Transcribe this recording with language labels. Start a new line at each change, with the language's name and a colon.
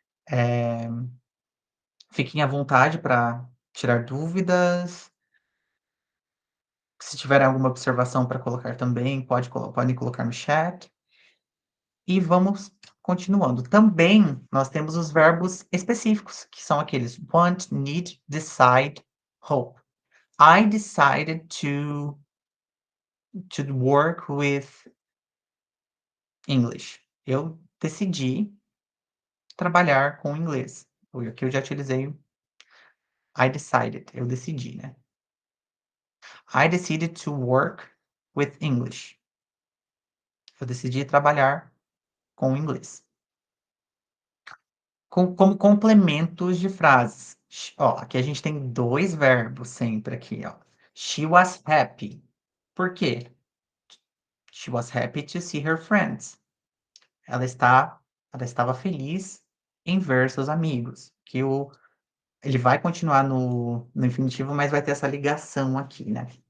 Portuguese: Eh, Fiquem à vontade para tirar dúvidas, se tiverem alguma observação para colocar também, podem colocar no chat. E vamos continuando. Também nós temos os verbos específicos, que são aqueles want, need, decide, hope.
English: I decided to work with English.
Portuguese: Eu decidi trabalhar com inglês. Aqui eu já utilizei
English: I decided,
Portuguese: eu decidi, né.
English: I decided to work with English.
Portuguese: Eu decidi trabalhar com inglês. Como complementos de frases. Ó, aqui a gente tem 2 verbos sempre aqui, ó.
English: She was happy.
Portuguese: Por quê?
English: She was happy to see her friends.
Portuguese: Ela está ela estava feliz em ver seus amigos, que ele vai continuar no infinitivo, mas vai ter essa ligação aqui, né.